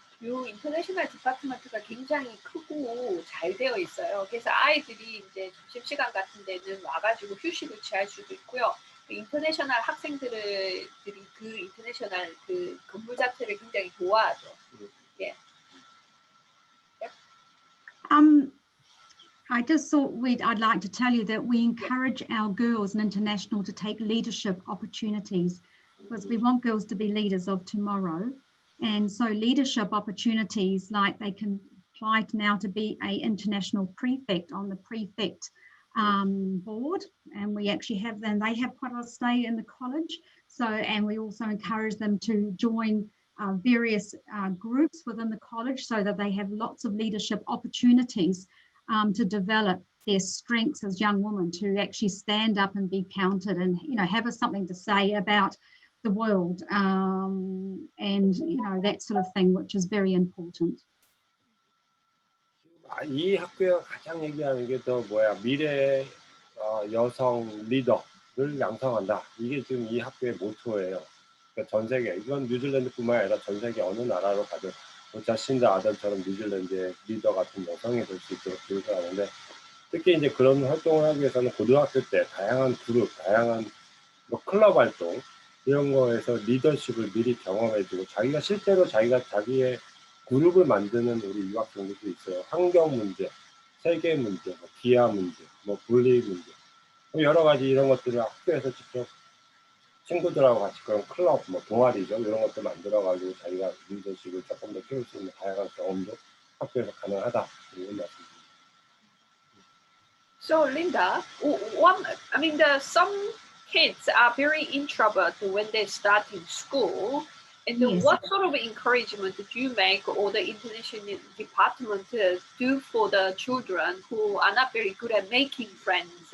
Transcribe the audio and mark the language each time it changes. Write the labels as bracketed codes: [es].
[ko] 요 인터내셔널 디파트먼트가 굉장히 크고 잘 되어 있어요. 그래서 아이들이 이제 점심시간 같은 데는 와가지고 휴식을 취할 수도 있고요. 그 인터내셔널 학생들이 그 인터내셔널 그 건물 자체를 굉장히 좋아하죠. 예. [en] I just thought I'd like to tell you that we encourage our girls in international to take leadership opportunities because we want girls to be leaders of tomorrow. And so leadership opportunities, like they can apply now to be an international prefect on the prefect board, and we actually have them, they have quite a stay in the college. So, and we also encourage them to join various groups within the college so that they have lots of leadership opportunities to develop their strengths as young women, to actually stand up and be counted and, you know, have something to say about the world, and, you know, that sort of thing, which is very important. [ko] 이 학교가 가장 얘기하는 게 더 미래의 여성 리더를 양성한다. 이게 지금 이 학교의 모토예요. 그러니까 전 세계, 이건 뉴질랜드뿐만 아니라 전 세계 어느 나라로 가도 자신과 아들처럼 뉴질랜드의 리더 같은 여성이 될 수 있도록 교육을 하는데, 특히 이제 그런 활동을 하기 위해서는 고등학교 때 다양한 그룹, 다양한 클럽 활동 이런 거에서 리더십을 미리 경험해주고 자기가 실제로 자기의 그룹을 만드는 우리 유학생들도 있어요. 환경 문제, 세계 문제, 기아 문제, 분리 문제, 여러 가지 이런 것들을 학교에서 직접 친구들하고 같이 그런 클럽, 동아리죠. 이런 것들 만들어가지고 자기가 리더십을 조금 더 키울 수 있는 다양한 경험도 학교에서 가능하다. 이런 말씀입니다. [en] So Linda, some kids are very introverted when they start in school. And Yes. what sort of encouragement did you make, or the international department do for the children who are not very good at making friends?